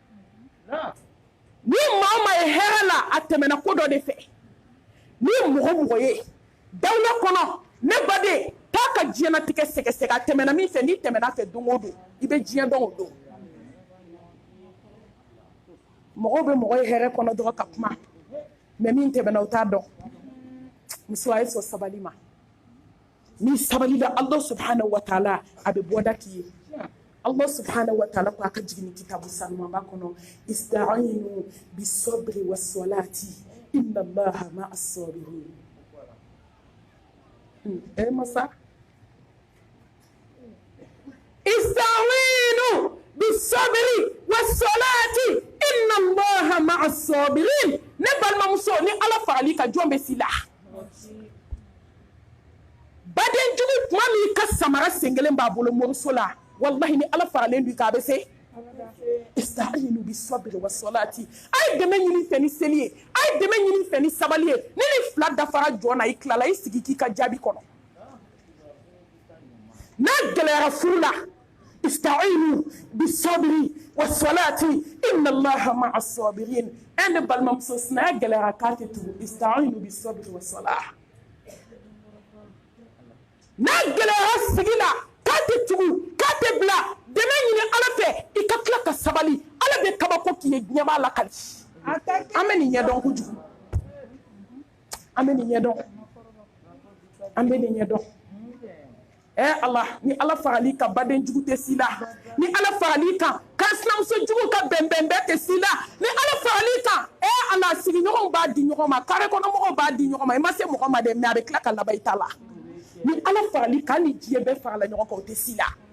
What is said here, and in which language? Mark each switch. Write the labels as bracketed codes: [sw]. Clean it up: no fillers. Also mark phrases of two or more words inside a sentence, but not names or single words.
[bm] ni maa o maa ye hɛrɛ la a tɛmɛna ko dɔ de fɛ ni mɔgɔ mɔgɔ ye dawula kɔnɔ ne baden taa ka diɲɛlatigɛ sɛgɛsɛgɛ a tɛmɛna min fɛ n'i tɛmɛna fɛ don o don i bɛ diɲɛ dɔn o don mɔgɔw bɛ mɔgɔ ye hɛrɛ kɔnɔ dɔrɔn ka kuma mais min tɛmɛna o t'a dɔn muso a ye sɔn sabali ma ni sabali la [ar] الله سبحانه وتعالى [bm] a bɛ bɔda k'i ye [ar] الله سبحانه وتعالى [bm] ko a ka jigin kitabu sanumanba kɔnɔ [ar] استعينوا بالصبر والصلاة إن الله مع الصابرين [bm] masa [ar] استعينوا بالصبر والصلاة إن الله مع الصابرين [bm] ne balimamuso ni ala farali ka jɔn bɛ si la badenjugu tuma min ka samara sen kelen b'a bolo moriso la wallahi ni ala faralen don k'a bɛ se [ar] استعينوا بالصبر والصلاة [bm] a ye dɛmɛ ɲini fɛ ni seli ye a ye dɛmɛ ɲini fɛ ni sabali ye ni ni fila dafara jɔn na i tilala i sigi k'i ka jaabi kɔnɔ n'a gɛlɛyara furu la [ar] استعينوا بالصبر والصلاة إن الله مع الصابرين [bm] ne balimamuso sinaya gɛlɛyara k'a tɛ tugu [ar] استعينوا بالصبر والصلاة [bm] n'a gɛlɛyara sigi la k'a tɛ tugu k'a tɛ bila dɛmɛ ɲini ala fɛ i ka tila ka sabali ala bɛ kabako k'i ye diɲɛ b'a lakali an bɛ nin ɲɛdɔn kojugu an bɛ nin ɲɛdɔn an bɛ nin ɲɛdɔn ala ni ala farali ka badenjugu tɛ si la ni ala farali kan ka sinamusojugu ka bɛnbɛn bɛɛ tɛ si la ni ala farali kan ala sigiɲɔgɔnw b'a di ɲɔgɔn ma kare kɔnɔmɔgɔw b'a di ɲɔgɔn ma i ma se mɔgɔ ma dɛ mais a bɛ tila ka laban i ta la ni ala farali kan ni diɲɛ bɛɛ farala ɲɔgɔn kan o tɛ si la